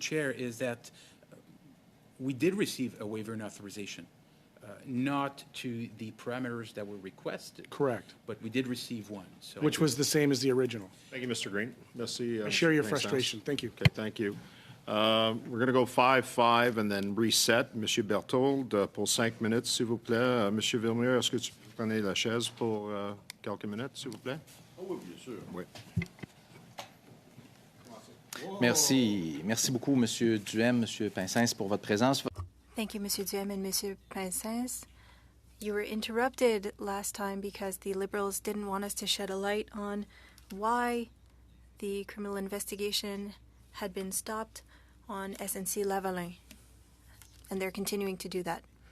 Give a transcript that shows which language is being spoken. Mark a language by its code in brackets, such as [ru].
[en] Chair, is that we did receive a waiver and authorization, not to the parameters that were requested. Correct. But we did receive one. So Which was the same as the original. Thank you, Mr. Green. Merci, I share your Mr. frustration. Thank you. Okay, thank you. We're going to go 5-5 and then reset. [fr] Monsieur Berthold, pour 5 minutes, s'il vous plaît. Monsieur Vernier, est-ce que tu peux prendre la chaise pour quelques minutes, s'il vous plaît? Oui, bien sûr. Oui. Merci. Merci beaucoup, Monsieur Duhem, Monsieur Pincens, pour votre présence. [en] Thank you, Monsieur Duhem and Monsieur Pincens. You were interrupted last time because the Liberals didn't want us to shed a light on why the criminal investigation had been stopped on SNC-Lavalin, and they're continuing to do that.